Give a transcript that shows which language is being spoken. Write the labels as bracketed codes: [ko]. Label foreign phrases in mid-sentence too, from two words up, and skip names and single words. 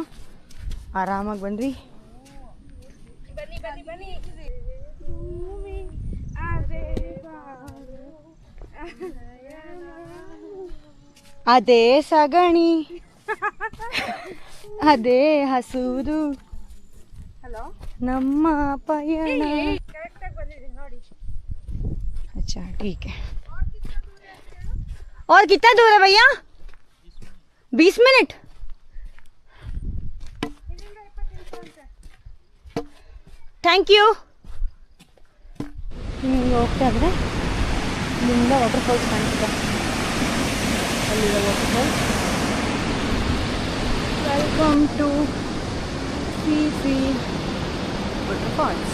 [kn] ಆರಾಮಾಗಿ ಬಂದ್ವಿ. ಅದೇ ಸಗಣಿ, ಅದೇ ಹಸುದು ನಮ್ಮ ಪಯಣ. [hi] अच्छा ठीक है. और कितना दूर है भैया? 20 मिनट. [en] thank you. [kn] ಹಿಂಗೆ ಹೋಗ್ತಾ ಇದ್ರೆ ಇಲ್ಲಿಂದ [en] water falls [kn] ಕಾಣಿಸುತ್ತೆ. [en] ಅಲ್ಲಿದೆ water falls. welcome to see water falls.